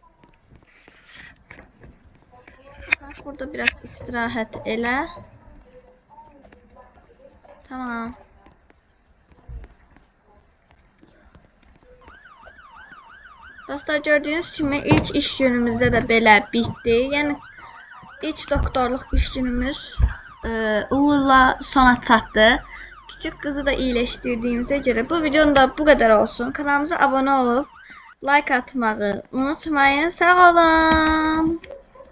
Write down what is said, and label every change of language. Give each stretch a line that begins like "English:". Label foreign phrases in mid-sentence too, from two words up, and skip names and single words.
Azerbaijani: Burada biraz istirahat elə. Tamam. Dostlar gördüğünüz kimi ilk iş günümüzde de belə bitdi. Yəni ilk doktorluq iş günümüz uğurla sona çatdı.
Turkish: Küçük kızı da iyileştirdiğimize göre bu videonun da bu kadar olsun. Kanalımıza abone olup like atmayı unutmayın. Sağ olun.